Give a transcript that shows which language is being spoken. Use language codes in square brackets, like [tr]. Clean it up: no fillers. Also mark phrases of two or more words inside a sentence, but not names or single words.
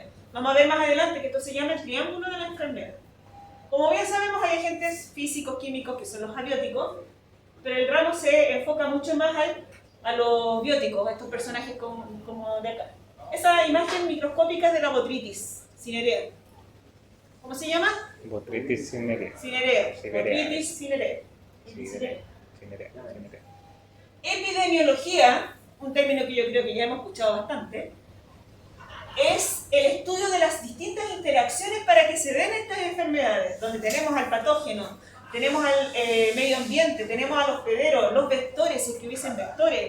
[es] Vamos a ver más adelante que esto se llama el triángulo de la enfermedad. Como bien sabemos, hay agentes físicos, químicos, que son los abióticos, pero el ramo se enfoca mucho más a los bióticos, a estos personajes como de acá. Esa imagen microscópica es de la botritis cinerea. ¿Cómo se llama? Botritis cinerea. Cinerea. Cinerea. Botritis cinerea. Cinerea. Cinerea. Epidemiología, un término que yo creo que ya hemos escuchado bastante, es el estudio de las distintas interacciones para que se den estas enfermedades, donde tenemos al patógeno, tenemos al medio ambiente, tenemos al hospedero, los vectores, si es que hubiesen vectores.